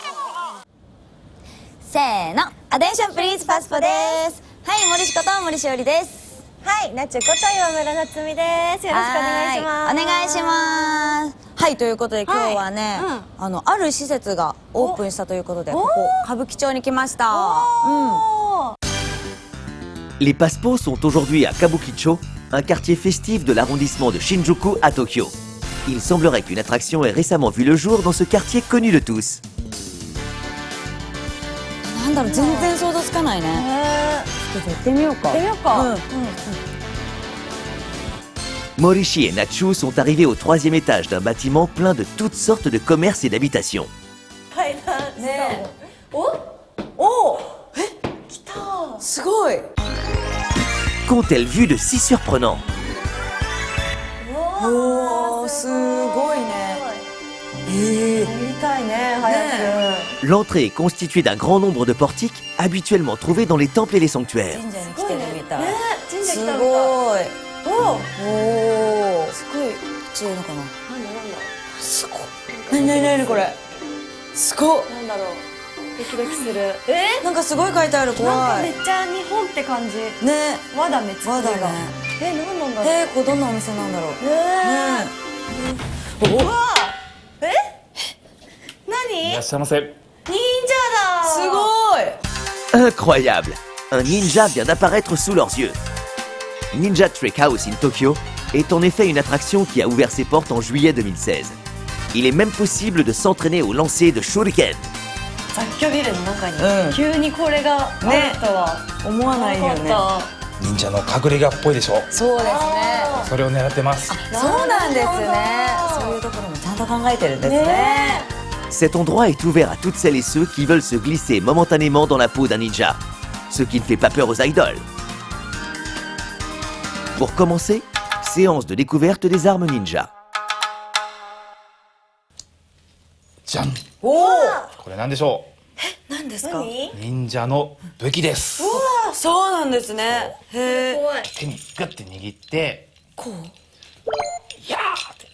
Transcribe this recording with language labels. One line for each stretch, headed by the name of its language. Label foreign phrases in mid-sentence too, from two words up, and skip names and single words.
Japanese: せーの、アテンションプリンスパスポです。はい、森志子と森しおりです。はい、なっちゅこと岩村夏美です。よろしくお願いします。お願いします。はい、ということで今日はね、ある施設がオープンしたということで、ここ歌舞伎町に来ました。
French: Les Passepots sont aujourd'hui à Kabukicho, un quartier festif de l'arrondissement de Shinjuku à Tokyo. Il semblerait qu'une attraction ait récemment vu le jour dans ce quartier connu de tous.
Japanese: なんだろう、全然想像つかないね。ちょっと行ってみようか。
French: Morishi et Nachu sont arrivés au 3e étage d'un bâtiment plein de toutes sortes de commerces et d'habitations.
Japanese: ねえ。お、来た。すごい。
French: Qu'ont-elles vu de si surprenant?
Japanese: おー、すごいね。見たいね、早く。
French: L'entrée est constituée d'un grand nombre de portiques habituellement trouvés dans les temples et les sanctuaires.
Japanese: 神社に来てるみたい。神社来すたのか。ごい。おすごい。こっちいいのかな。すごい。何これ。すごい。なんだろう。ドキドキする。なんかすごい書いてある。怖い。めっちゃ日本って感じ。ね。和だね、和だね。なんなんだろう。これどんなお店なんだろう。何？いらっしゃいませ。忍者だ。すごい。
French: Incroyable! Un ninja vient d'apparaître sous leurs yeux. Ninja Trick House in Tokyo est en effet une attraction qui a ouvert ses portes en juillet 2016. Il est même possible de s'entraîner au lancer de shuriken.
Japanese: 雑居ビルの中に急にこれがあるとは思わないよね。忍者の隠れ家っぽいでしょ。そうですね。それを狙ってます。そうなんですね。そういうところもちゃんと考えてるんですね。
French: Cet endroit est ouvert à toutes celles et ceux qui veulent se glisser momentanément dans la peau d'un ninja, ce qui ne fait pas peur aux idoles. Pour commencer, séance de découverte des armes ninja.
Japanese: じゃん。おお。これなんでしょ何ですか。う。忍者の武器です。そうなんですね。へえ。手にガッて握って、こう。いやーって。